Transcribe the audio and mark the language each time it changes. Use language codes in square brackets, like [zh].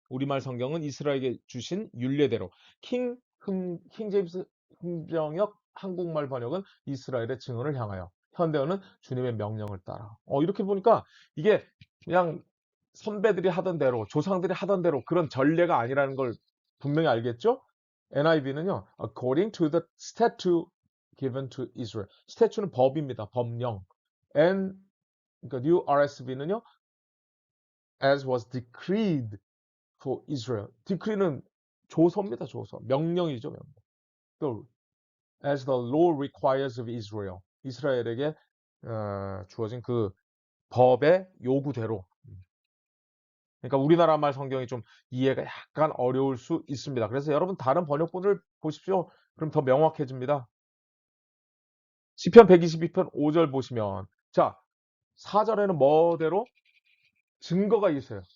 [ko] 우리말 성경은 이스라엘에게 주신 율례대로. 킹 제임스 흥정역 한국말 번역은 이스라엘의 증언을 향하여. 현대어는 주님의 명령을 따라. 이렇게 보니까 이게 그냥 선배들이 하던 대로, 조상들이 하던 대로 그런 전례가 아니라는 걸 분명히 알겠죠? [en] NIV는요, according to the statute given to Israel. [ko] 스태츄는 법입니다. 법령. [en] And [ko] 그러니까 [en] New RSV는요, as was decreed for Israel. [ko] decree는 조서입니다. 조서. 명령이죠. 명령. 또 [en] as the law requires of Israel. [ko] 이스라엘에게 주어진 그 법의 요구대로. 그러니까 우리나라 말 성경이 좀 이해가 약간 어려울 수 있습니다. 그래서 여러분 다른 번역본을 보십시오. 그럼 더 명확해집니다. 시편 122편 5절 보시면 자, 4절에는 뭐대로 증거가 있어요.